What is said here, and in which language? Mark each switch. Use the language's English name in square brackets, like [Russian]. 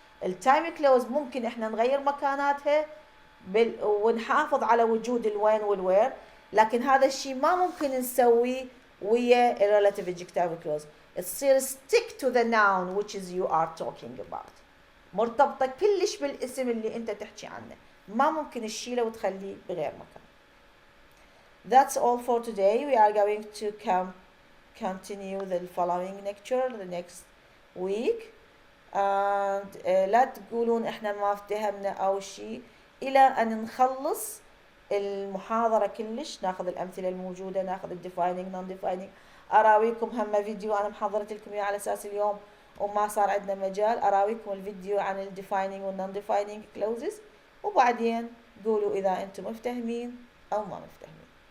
[Arabic] التايم كلوز ممكن احنا نغير مكاناتها ونحافظ على وجود الوين والوير، لكن هذا الشيء ما ممكن نسويه ويا الريلاتيف adjectival clause. تصير [English] stick to the noun which is you are talking about، [Arabic] مرتبطة كلش بالاسم اللي انت تحكي عنه، ما ممكن تشيله وتخليه بغير مكان. [English] That's all for today. We are going to continue the following lecture the next week. [Arabic] And لا تقولون احنا ما افتهمنا او شيء الى ان نخلص المحاضرة كلش، ناخذ الامثلة الموجودة، ناخذ الديفايننج نون ديفايننج. اراويكم هم فيديو انا محضرت لكم اياه على اساس اليوم وما صار عندنا مجال، اراويكم الفيديو عن الديفايننج والنون ديفايننج كلوزز، وبعدين قولوا اذا انتم مفتهمين او ما مفتهمين.